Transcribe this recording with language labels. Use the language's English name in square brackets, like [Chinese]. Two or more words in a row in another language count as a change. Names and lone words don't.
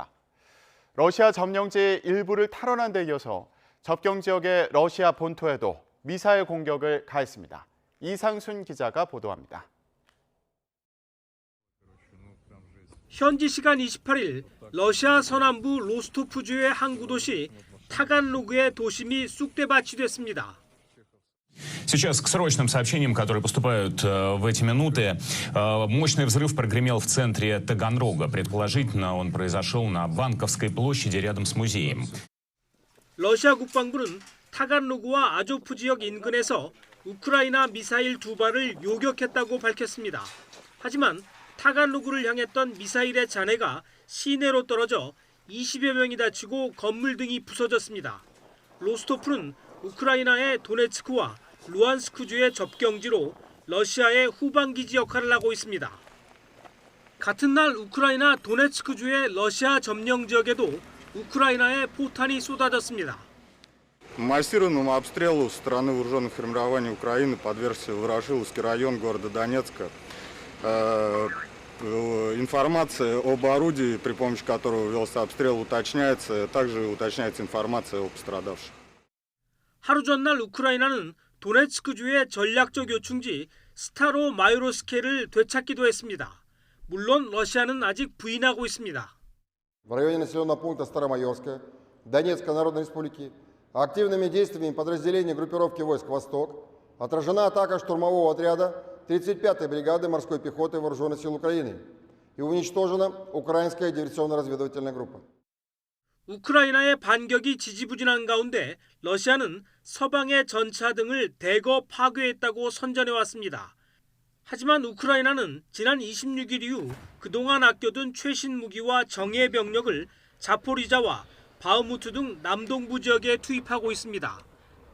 [Korean] 러시아 점령지 일부를 탈환한 데 이어서 접경 지역의 러시아 본토에도 미사일 공격을 가했습니다. 이상순 기자가 보도합니다. 현지 시간 28일 러시아 서남부 로스토프주의 항구 도시 타간로그의 도심이 쑥대밭이 됐습니다. [Russian] Сейчас к срочным сообщениям, которые поступают в эти минуты, мощный взрыв прогремел в центре Таганрога. Предположительно, он произошел на Банковской площади рядом с музеем. [Korean] 러시아 국방부는 타간로그와 아조프 지역 인근에서 우크라이나 미사일 2발을 요격했다고 밝혔습니다. 하지만 타간로그를 향했던 미사일의 잔해가 시내로 떨어져 20여 명이 다치고 건물 등이 부서졌습니다. 로스토프는 우크라이나의 도네츠크와 루안스크주의 접경지로 러시아의 후방기지 역할을 하고 있습니다. 같은 날 우크라이나 도네츠크주의 러시아 점령 지역에도 우크라이나의 포탄이 쏟아졌습니다. [Russian] Массированному обстрелу со стороны вооруженных формирований Украины подвергся Ворошиловский район города Донецка. Информация об орудии, при помощи которого велся обстрел, уточняется. Также уточняется информация о пострадавших. [Korean] 하루 전날 우크라이나는 도네츠크주의 전략적 요충지 스타로 마요로스케를 되찾기도 했습니다. 물론 러시아는 아직 부인하고 있습니다. [Russian] В районе населенного пункта Старомайорская, Донецкой Народной Республики, активными действиями подразделений группировки войск «Восток» отражена атака штурмового отряда 35-й бригады морской пехоты Вооруженных сил Украины и уничтожена украинская диверсионно-разведывательная группа. [Korean] 우크라이나의 반격이 지지부진한 가운데 러시아는 서방의 전차 등을 대거 파괴했다고 선전해왔습니다. 하지만 우크라이나는 지난 26일 이후 그동안 아껴둔 최신 무기와 정예 병력을 자포리자와 바흐무트 등 남동부 지역에 투입하고 있습니다.